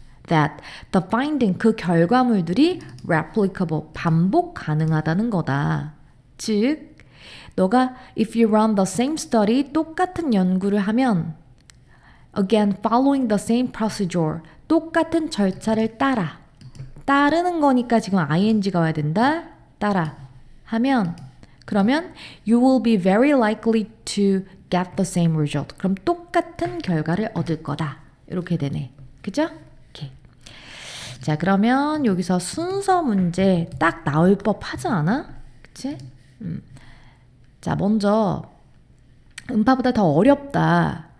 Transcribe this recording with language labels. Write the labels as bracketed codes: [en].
[en] that the finding, [ko] 그 결과물들이 replicable, 반복 가능하다는 거다. 즉, 너가 [en] if you run the same study, [ko] 똑같은 연구를 하면 [en] again following the same procedure, [ko] 똑같은 절차를 따르는 거니까 지금 ing가 와야 된다. 따라 하면 그러면 [en] you will be very likely to get the same result. [ko] 그럼 똑같은 결과를 얻을 거다. 이렇게 되네. 그죠? 오케이. 자, 그러면 여기서 순서 문제 딱 나올 법 하지 않아? 그치? 자, 먼저 음파보다 더 어렵다.